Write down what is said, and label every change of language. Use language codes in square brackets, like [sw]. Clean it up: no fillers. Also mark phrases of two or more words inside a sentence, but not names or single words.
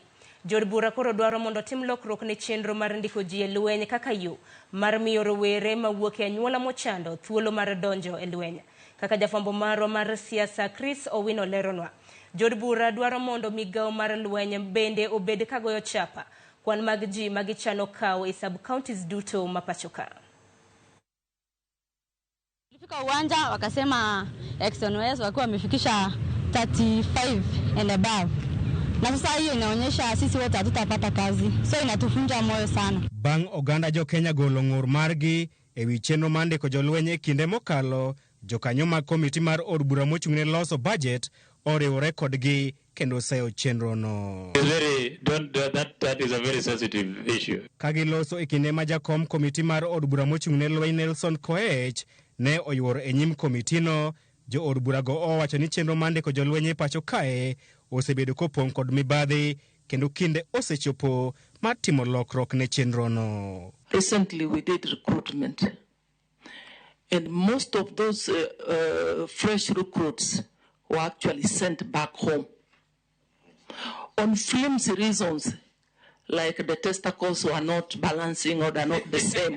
[luo] Jood bura koro dwaro mondo tim lokruok ne chenro mar ndiko ji e lweny kaka yo mar miyo rowere mawuok e anyuola mochando thuolo mar donjo e lweny. Kaka jafwambo marwa mar siasa Chris Owino leronwa, jood bura dwaro mondo migawo mar lweny bende obed kagoyo chapa kwan mag ji magichano kawo e sub counties duto mapachoka. [sw] Tulifika uwanja wakasema XNOS wakiwa wamefikisha 35 [en] and above. [sw] Na sasa hiyo inaonyesha sisi wote hatutapata kazi. So inatufunja moyo sana. [luo] Bang oganda jo Kenya golo ng'ur margi ewi chenro mande ko jolweny e kinde mokalo, jokanyo mag komiti mar od bura mochung'ne loso budget oriwore kodgi kendo seyo chenro no. [en] That is a very sensitive issue. [luo] Kagiloso e kinde ma jakom komiti mar od bura mochung'ne lweny Nelson Koech ne oyuoro e nyim komitino, jo od bura go owacho ni chenro mande ko jolweny e pacho kae osebedo kopong' kod mibadhi kendo kinde osechopo mar timo lokruok ne chenro no. [en] Recently we did recruitment, and most of those fresh recruits were actually sent back home on flimsy reasons, like the testicles were not balancing or they're not the same.